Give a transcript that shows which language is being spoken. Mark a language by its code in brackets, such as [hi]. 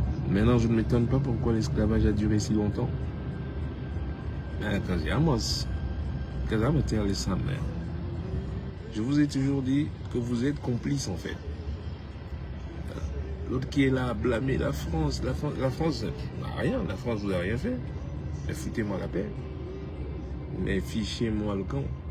[fr] Maintenant, je ne m'étonne pas pourquoi l'esclavage a duré si longtemps. [en] Because I'm a tell you something, man. [fr] Je vous ai toujours dit que vous êtes complices en fait. L'autre qui est là à blâmer la France n'a rien, la France vous a rien fait. Mais foutez-moi la paix. Mais fichez-moi le camp.